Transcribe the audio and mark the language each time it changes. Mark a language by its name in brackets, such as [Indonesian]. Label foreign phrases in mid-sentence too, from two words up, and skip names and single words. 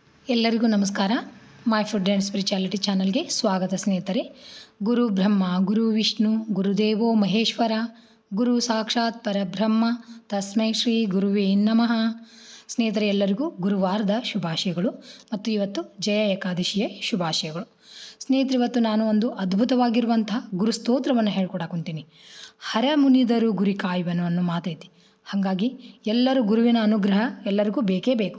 [Kannada] ಎಲ್ಲರಿಗೂ ನಮಸ್ಕಾರ. ಮೈ ಫುಡ್ ಆ್ಯಂಡ್ ಸ್ಪಿರಿಚುಯಾಲಿಟಿ ಚಾನಲ್ಗೆ ಸ್ವಾಗತ ಸ್ನೇಹಿತರೆ. [Sanskrit] ಗುರು ಬ್ರಹ್ಮ ಗುರು ವಿಷ್ಣು ಗುರುದೇವೋ ಮಹೇಶ್ವರ ಗುರು ಸಾಕ್ಷಾತ್ ಪರಬ್ರಹ್ಮ ತಸ್ಮೈ ಶ್ರೀ ಗುರುವೇ ನಮಃ. [Kannada] ಸ್ನೇಹಿತರೆ, ಎಲ್ಲರಿಗೂ ಗುರುವಾರದ ಶುಭಾಶಯಗಳು ಮತ್ತು ಇವತ್ತು ಜಯ ಏಕಾದಶಿಯ ಶುಭಾಶಯಗಳು. ಸ್ನೇಹಿತರೆ, ಇವತ್ತು ನಾನು ಒಂದು ಅದ್ಭುತವಾಗಿರುವಂತಹ ಗುರು ಸ್ತೋತ್ರವನ್ನು ಹೇಳ್ಕೊಡಾಕೊಂತೀನಿ. ಹರ ಮುನಿದರು ಗುರಿ ಕಾಯುವನು ಅನ್ನೋ ಮಾತೈತಿ. ಹಾಗಾಗಿ ಎಲ್ಲರೂ ಗುರುವಿನ ಅನುಗ್ರಹ ಎಲ್ಲರಿಗೂ ಬೇಕೇ ಬೇಕು.